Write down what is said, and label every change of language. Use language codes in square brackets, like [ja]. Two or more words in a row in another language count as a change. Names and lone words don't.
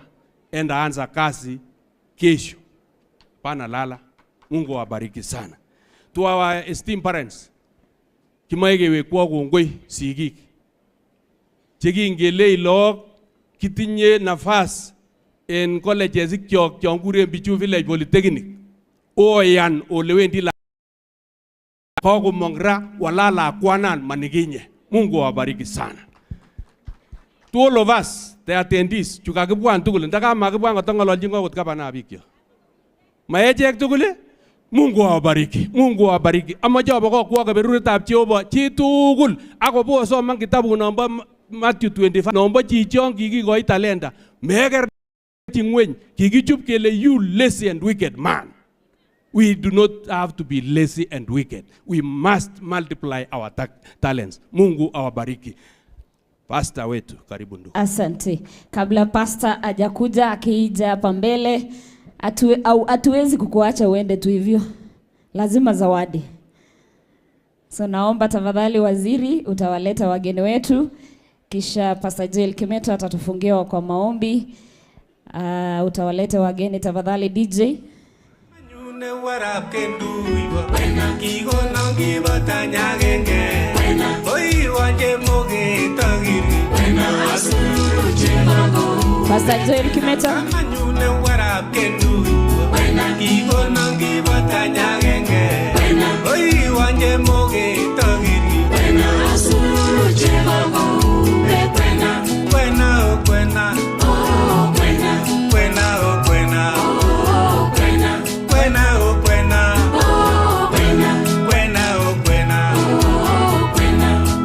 [sw] Enda anza kazi kesho. Pana lala. Mungu awabariki sana. [en] To our esteemed parents, [kln] kimaige kwa kongoi sigik. Cheki ngele ilok kitinye nafas en colleges ikyok chongure Bichu Village Polytechnic. Oyan olewendi la Kogo mongra walala kwanan maniginye. [sw] Mungu awabariki sana. [en] To all of us, the attendees, [kln] chukakibwan tugul, ndaka makibwan kotongololchin kot gavana bikyo. Maechek tugul, [sw] Mungu awabariki. Mungu awabariki. [kln] Amache abakokwo keberuretab Jehova chi tugul akobo soman kitabu nombo Matthew 25 nombo chichon kikikoi talenta meker ngweny kikichup kele [en] you lazy and wicked man. We do not have to be lazy and wicked. We must multiply our talents. [sw] Mungu awabariki. Pastor wetu, karibu ndugu. Asante. Kabla pastor ajakuja akija hapa mbele, hatuwezi kukuacha uende tu hivyo. Lazima zawadi. So naomba tafadhali waziri utawaleta wageni wetu, kisha Pastor Joel Kimeto atatufungia kwa maombi. Utawaleta wageni tafadhali DJ. [kln] Ne warap kenduiwa kigo nangi batanya genge oi wanje moge tagiri asuru chimago Pastor Joel Kimeto ne warap kenduiwa kigo nangi batanya genge oi wanje moge tagiri asuru chimago [es] buena buena buena oh buena buena oh buena oh buena buena oh buena oh buena buena oh buena oh buena